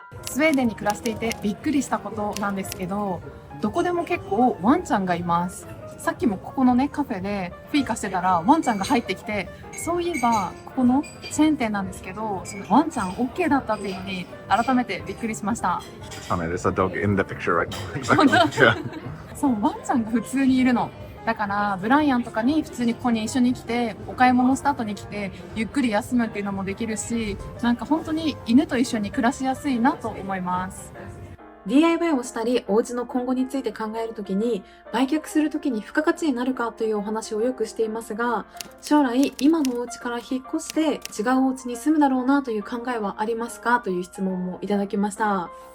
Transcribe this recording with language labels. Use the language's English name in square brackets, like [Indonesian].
[Japanese] スウェーデンに暮らしていてびっくりしたことなんですけど、どこでも結構ワンちゃんがいます。さっきもここのねカフェでフィーカしてたらワンちゃんが入ってきて、そういえばここのチェーン店なんですけど、そのワンちゃん OK だったっていうのに改めてびっくりしました。 [English] Funny, there's a dog in the picture right now. Yeah. [Japanese] そうワンちゃんが普通にいるの。だからブライアンとかに普通にここに一緒に来てお買い物した後に来てゆっくり休むっていうのもできるし、なんか本当に犬と一緒に暮らしやすいなと思います。 DIY をしたりお家の今後について考えるときに売却するときに付加価値になるかというお話をよくしていますが、将来今のお家から引っ越して違うお家に住むだろうなという考えはありますかという質問もいただきました。